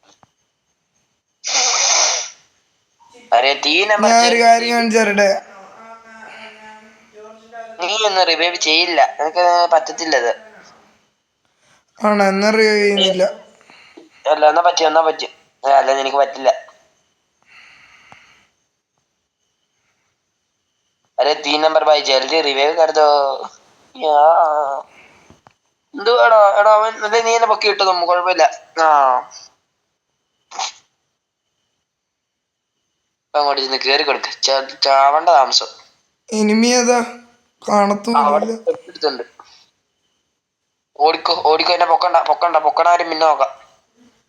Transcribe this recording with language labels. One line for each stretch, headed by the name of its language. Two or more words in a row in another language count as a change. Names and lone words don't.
Malayalam: ഞാൻ ഒരു കാര്യം കാണിച്ചേരട്ടെ. നീ ഒന്നും റിവൈവ് ചെയ്യില്ല, നിനക്ക് പറ്റത്തില്ലത്. ആണോ? എന്നാ റിവൈവ് ചെയ്യുന്നില്ല. അല്ല എന്നാ പറ്റും. അല്ല എനിക്ക് പറ്റില്ല.
Hindi: अरे 3 नंबर भाई जल्दी रिवाइव कर दो यार.
Malayalam: എന്തുവാടാ എടാ അവൻ നീ എന്നെ പൊക്കി ഇട്ടതും കുഴപ്പമില്ല. അങ്ങോട്ട് ചെന്ന് കേറി കൊടുക്ക. ചാവണ്ട താമസം. എനിമി ഏതാ? കാണത്തുമില്ല. എടുത്തുണ്ട്. ഓടിക്കോ എന്നെ പൊക്കണ്ട ആരും പിന്നെ നോക്കാം.